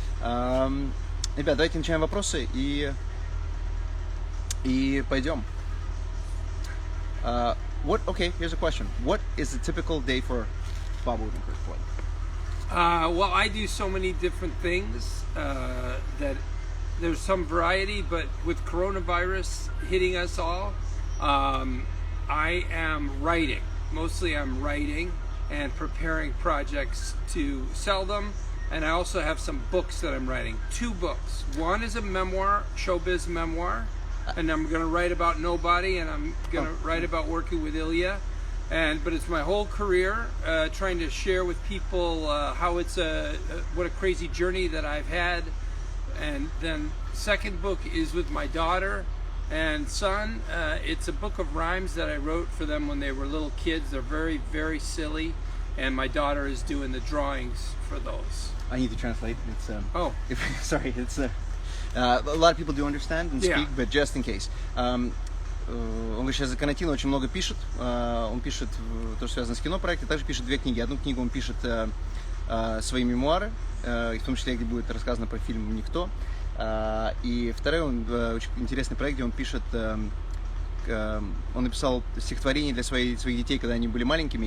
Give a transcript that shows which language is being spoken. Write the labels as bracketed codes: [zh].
[ru] Ребят, давайте начинаем вопросы и пойдем. [en] Okay, here's a question. What is a typical day for Bob Odinkerk? Well, I do so many different things that there's some variety, but with coronavirus hitting us all, I am writing. Mostly I'm writing and preparing projects to sell them. And I also have some books that I'm writing. 2 books. One is a memoir, showbiz memoir. And I'm going to write about nobody, and I'm going to write about working with Ilya. But it's my whole career, trying to share with people how it's what a crazy journey that I've had. And then second book is with my daughter and son. It's a book of rhymes that I wrote for them when they were little kids. They're very, very silly. And my daughter is doing the drawings for those. I need to translate. It's sorry. It's a lot of people do understand and speak, but just in case. [ru] Он говорит, сейчас за карантин очень много пишет. Он пишет то, что связано с кинопроектом, также пишет 2 книги. Одну книгу он пишет свои мемуары, в том числе, где будет рассказано про фильм «Никто». И второй, очень интересный проект, где он пишет. Он написал стихотворение для своих детей, когда они были маленькими.